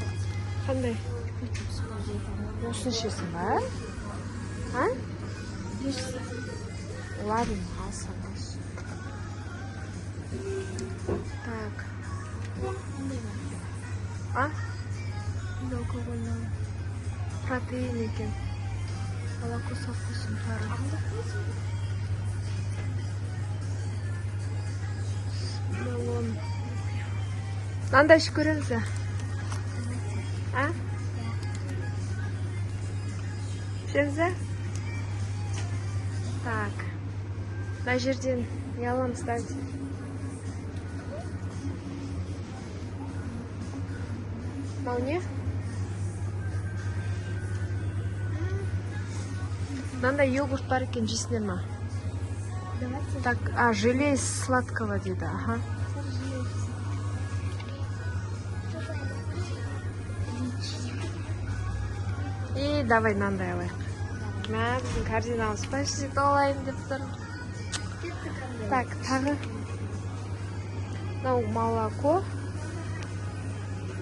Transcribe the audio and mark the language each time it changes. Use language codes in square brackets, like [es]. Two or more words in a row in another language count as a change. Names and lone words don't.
[kk] Қандай? Осыны ішесің ба? А? Ладно, алсам. [ru] Так. А? Алкогольный. [kk] Протеин екен. [ru] Молоко со вкусом тары. Баллон. [kk] Мынандай ішіп көреміз бе? А? Ішеміз бе? [ru] Так. [kk] Мына жерден не аламыз, давайте. Мынау не? Мынандай йогурт бар екен, жейсіңдер ма? [ru] Давайте. Так, желе из сладкого дейді, ага. И давай [kk] мынандай алайық. Мә, біздің корзинамыз почти толайын деп тұр. Так, тағы. Мынау молоко.